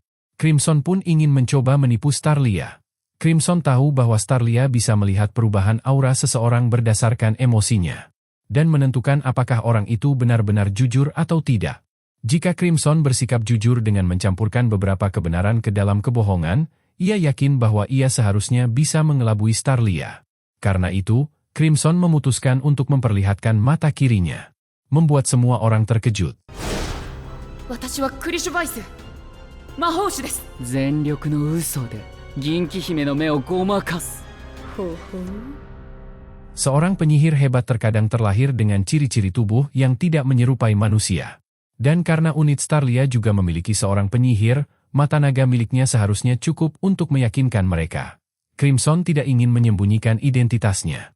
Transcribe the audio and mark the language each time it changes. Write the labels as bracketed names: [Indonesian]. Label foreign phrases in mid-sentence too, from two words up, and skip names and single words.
[Indonesian] Crimson pun ingin mencoba menipu Starlia. Crimson tahu bahwa Starlia bisa melihat perubahan aura seseorang berdasarkan emosinya, dan menentukan apakah orang itu benar-benar jujur atau tidak. Jika Crimson bersikap jujur dengan mencampurkan beberapa kebenaran ke dalam kebohongan, ia yakin bahwa ia seharusnya bisa mengelabui Starlia. Karena itu, Crimson memutuskan untuk memperlihatkan mata kirinya, membuat semua orang terkejut. [Japanese] 私はクリシュバイス魔法師です。全力の嘘で銀気姫の目をごまかす。ほほう。 [Indonesian] Seorang penyihir hebat terkadang terlahir dengan ciri-ciri tubuh yang tidak menyerupai manusia. Dan karena unit Starlia juga memiliki seorang penyihir, mata naga miliknya seharusnya cukup untuk meyakinkan mereka. Crimson tidak ingin menyembunyikan identitasnya.